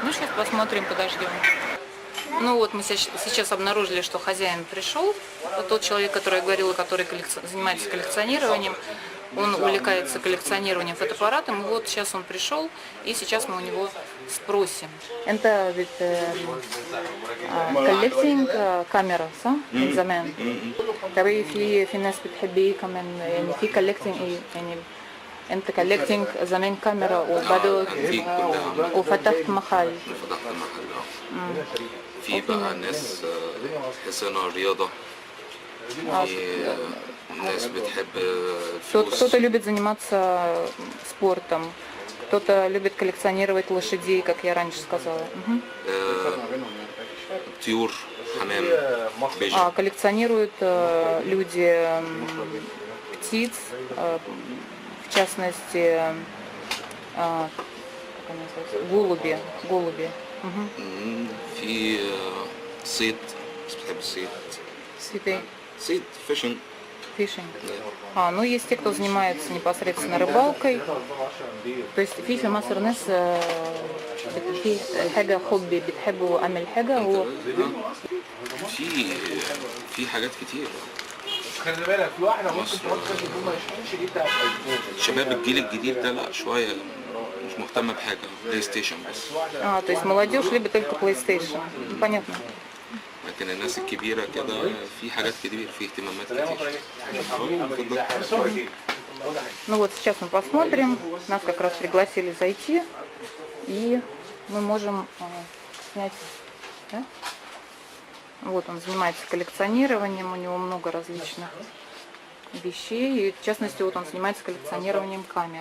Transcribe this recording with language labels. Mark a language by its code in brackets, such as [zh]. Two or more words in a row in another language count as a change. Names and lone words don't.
[ru] Ну сейчас посмотрим, подождем. Ну вот мы сейчас обнаружили, что хозяин пришел. Вот тот человек, который я говорила, который занимается коллекционированием. Он увлекается коллекционированием фотоаппаратом. Вот сейчас он пришел, и сейчас мы у него спросим. Это ведь коллекционинг камера, [ar] صح؟ من زمان. طبعا في ناس بتحبيه كمان يعني في collecting يعني انت collecting زمان كاميرا وبعده وفتحت محل. في بقى ناس حسنة الرياضة. Нес [ru] кто-то любит заниматься спортом, кто-то любит коллекционировать лошадей, как я раньше сказала. [ar] طيور، حمام, [ru] коллекционируют люди птиц, в частности, голуби. [ar] في صيد، بس بتحب الصيد. صيد fishing. [ru] Ну есть те, кто занимается непосредственно рыбалкой. То есть [ar] في مصر ناس في حاجة хобби بتحبوا عمل حاجة هو في حاجات كتير. خلي بالك في واحدة ممكن تقعد تقول ما يشحنش دي بتاعت ايفون. شباب الجيل الجديد ده لا شوية مش مهتمة بحاجة بلاي ستيشن بس. [ru] То есть молодежь любит только PlayStation. Понятно. [ar] لكن الناس الكبيرة كده في حاجات كتير، في اهتمامات كتير. [ru] Ну вот сейчас мы посмотрим. Нас как раз пригласили зайти, и мы можем снять. Да? Вот он занимается коллекционированием, у него много различных вещей, и в частности вот он занимается коллекционированием камер.